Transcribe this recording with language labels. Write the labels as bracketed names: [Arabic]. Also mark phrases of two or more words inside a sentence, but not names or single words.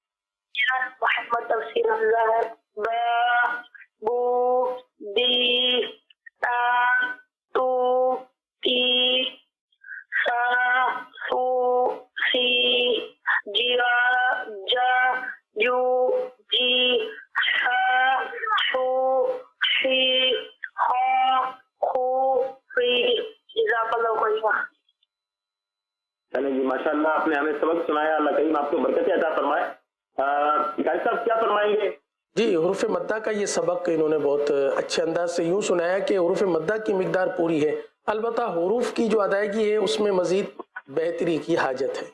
[Arabic] محمد تفسیر اللہ ہے، با بو بی تا تو تی سا سو سی جیا جا جو جی ہا شو شی ہا خو فی۔ جزاک اللہ خیرا۔ [Urdu] چلیں جی، ماشاءاللہ آپ نے ہمیں سبق سنایا، اللہ کریم آپ کو برکت عطا فرمائے۔ قاری صاحب کیا فرمائیں گے؟ جی، حروف مدہ کا یہ سبق انہوں نے بہت اچھے انداز سے یوں سنایا کہ حروف مدہ کی مقدار پوری ہے، البتہ حروف کی جو ادائیگی ہے اس میں مزید بہتری کی حاجت ہے۔